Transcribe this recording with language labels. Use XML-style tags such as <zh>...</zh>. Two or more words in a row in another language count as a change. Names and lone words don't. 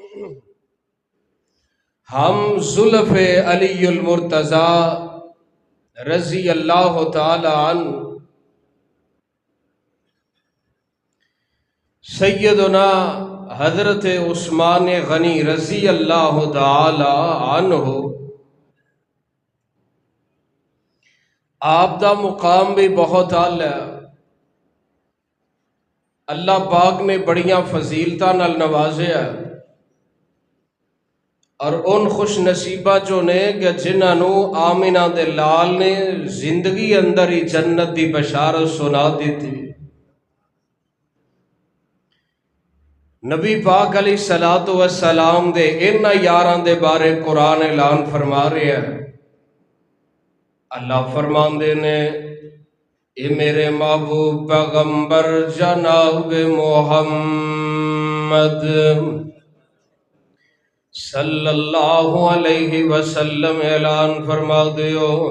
<pa>ہم زلف علی المرتضی رضی اللہ تعالی عنہ سیدنا حضرت عثمان غنی رضی اللہ تعالی عنہ آپ دا مقام بھی بہت اعلی ہے۔ اللہ پاک نے بڑیاں فضیلتاں نال نوازیا اور ان خوش نصیبہ جو نے کہ جنہاں نو آمنہ دے لال نے زندگی اندر ہی جنت دی بشارت سنا دیتی۔ نبی پاک علیہ الصلوۃ والسلام دے انہاں یاراں دے بارے قرآن اعلان فرما رہا ہے۔ اللہ فرماندے نے اے میرے محبوب پیغمبر جناب محمد صلی اللہ علیہ وسلم اعلان فرما دیو</pa>